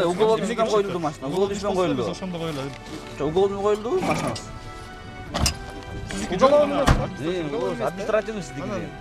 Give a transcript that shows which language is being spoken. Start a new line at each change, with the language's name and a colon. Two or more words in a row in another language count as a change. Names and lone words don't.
Uzbek: Уголовный ishdan qo'yildi mashina. Uголовный ishdan qo'yildi.
Kyrgyz: Ошондо коюлат.
Uzbek: Уголовный qo'yildi mashinasi. Уголовный Административный sizniki.